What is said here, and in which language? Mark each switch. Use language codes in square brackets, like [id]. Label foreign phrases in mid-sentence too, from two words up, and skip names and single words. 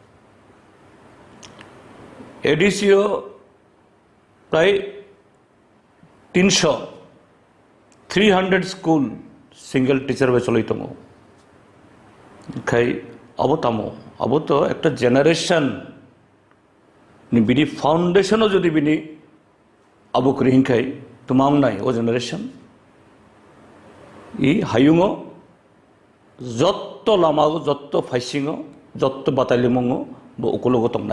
[trp] एडिसिओ प्राय 300 स्कूल [en] single teacher [trp] बे चलिदों खाय अब तामो अब तो एक जेनारेशन बिनि फाउंडेशनों जो बिनि अब करिंखाय तुमाम नाय ओ जेनारेशन इ हायुंगो जत्तो लामागो जत्तो फाइसिंगो जत्तो बाटालियमंगो बो उकलोगो तंनाय